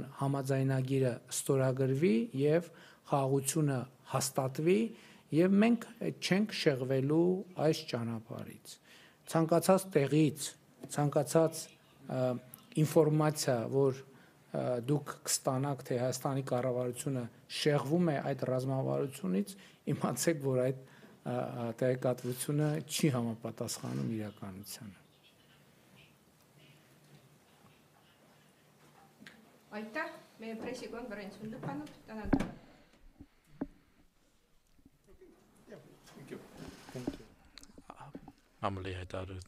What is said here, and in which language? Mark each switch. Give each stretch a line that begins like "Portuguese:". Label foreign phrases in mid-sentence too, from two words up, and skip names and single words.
Armenian: համաձայնագիրը ստորագրվի եւ խաղաղությունը հաստատվի եւ մենք չենք շեղվելու այս ճանապարհից։ Ցանկացած տեղից, ցանկացած ինֆորմացիա, որ դուք կստանաք, թե Հայաստանի կառավարությունը շեղվում է այդ ռազմավարությունից, իմացեք, որ այդ տեղեկատվությունը չի համապատասխանում իրականությանը։
Estonian: Aitäh, meie pressikonverents on lõppenud, tänan teid. Ամլի հետարու